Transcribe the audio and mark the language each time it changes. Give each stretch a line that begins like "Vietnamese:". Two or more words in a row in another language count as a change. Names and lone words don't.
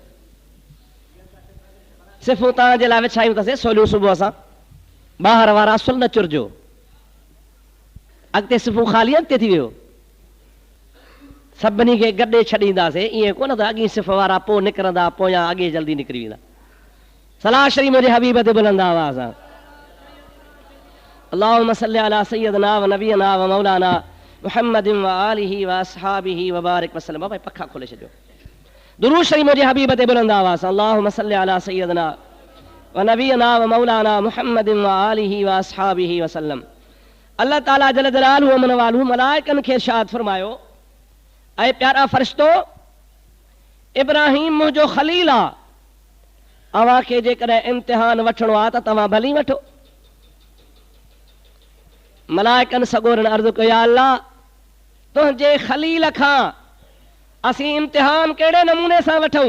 Sindhi: सिफ़ूं तव्हांजे लाइ विछायूं अथसीं सोलियूं सुबुह सां, ॿाहिरि वारा सुल न चुरजो। अॻिते सिफ़ूं ख़ाली, अॻिते थी वियो, सभिनी खे गॾे छॾींदासीं, ईअं कोन त अॻी सिफ़ वारा पोइ निकिरंदा, पोयां अॻे जल्दी निकिरी वेंदा। सलाह शरीफ़ मुंहिंजे हबीब ते बुलंद आवाज़ सां
Arabic: اللهم صل على سيدنا ونبينا ومولانا محمد وآله وأصحابه وبارك وسلم.
Sindhi: भाई पखा खोले छॾियो, दुरूद शरीफ़ मुंहिंजे हबीब ते बुलंद आवाज़ सां
Arabic: اللهم صل على سيدنا ونبينا ومولانا محمد وآله وأصحابه وسلم.
Sindhi: अल्लाह ताला
Arabic: جل جلاله ومن والاه
Sindhi: मलाइकन खे इरशाद फरमायो, ऐं प्यारा फरिश्तो इब्राहिम मुंहिंजो खलील आहे, अवां खे जेकॾहिं इम्तिहान वठिणो आहे त तव्हां भली वठो। मलाइकन सगोरन अर्ज़ु कयो, या अल्लाह तुंहिंजे खलील खां असीं इम्तिहान कहिड़े नमूने सां वठूं?